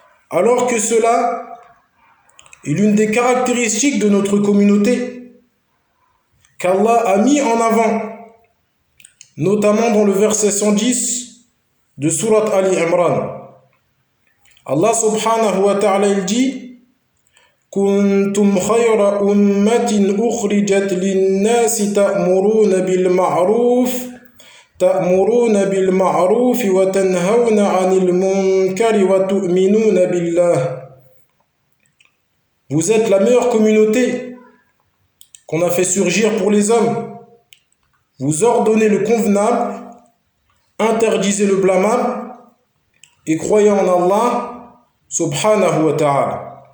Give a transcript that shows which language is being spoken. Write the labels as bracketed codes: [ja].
[fr] Alors que cela est l'une des caractéristiques de notre communauté, qu'Allah a mis en avant, notamment dans le verset 110 de Surat Ali Imran. [ar] Allah subhanahu wa ta'ala, [fr] il dit: [ar] كنتم خير أمة أخرجت للناس تأمرون بالمعروف وتنهون عن المنكر وتؤمنون بالله. [fr] Vous êtes la meilleure communauté qu'on a fait surgir pour les hommes. Vous ordonnez le convenable, interdisez le blâmable et croyez en Allah subhanahu wa ta'ala.